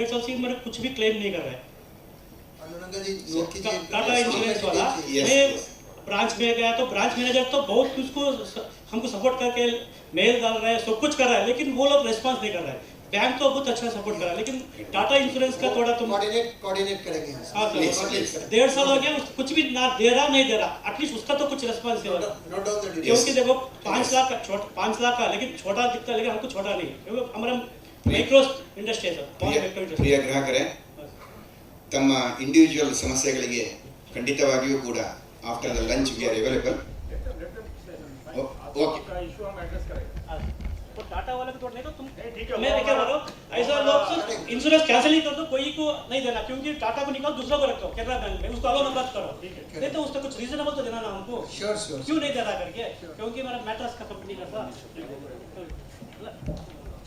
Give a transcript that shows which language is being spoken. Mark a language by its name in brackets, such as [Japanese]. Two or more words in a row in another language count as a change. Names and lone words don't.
[Hindi] 1.5 साल से मेरे कुछ भी क्लेम नहीं कर रहा है. टाटा इंश्योरेंस वाला मैं ब्रांच में गया तो [English] branch manager [Hindi] तो बहुत कुछ को हमको सपोर्ट करके मेल डाल रहा है, सब कुछ कर रहा है, लेकिन वो लोग रिस्पांस नहीं कर रहा है. बैंक तो बहुत अच्छा सपोर्ट कर रहा है, लेकिन टाटा इंश्योरेंस का थोड़ा तुम कोऑर्डिनेट करेंगे. हाँ सर, 1.5 साल हो गया, कुछ भी ना दे रहा नहीं दे रहा, एटलीस्ट उसका तो कुछ रिस्पांस है. क्योंकि देखो 5 लाख का लेकिन छोटा दिखता है, लेकिन हमको छोटा नहीं, क्योंकि हमारा [English] micro industry sir. [Kannada] ಪ್ರಿಯ ಗ್ರಾಹಕರೇ, ತಮ್ಮ ಇಂಡಿವಿಜುವಲ್ ಸಮಸ್ಯೆಗಳಿಗೆ ಖಂಡಿತವಾಗಿಯೂ ಕೂಡ [English] after the lunch we are available. [Hindi] ओके. तो टाटा वाले को तोड़ने का तुम मैं क्या बोल रहा हूँ, ऐसा लोग [English] insurance cancel [Hindi] ही कर दो, कोई को नहीं देना, क्योंकि टाटा को निकाल दूसरा को रखो कैनरा बैंक में, उसको अलो मत करो. नहीं तो उसका कुछ रीजनेबल तो देना ना हमको. श्योर क्यों नहीं दे रहा करके, क्योंकि मेरा मैट्रेस का कंपनी का था.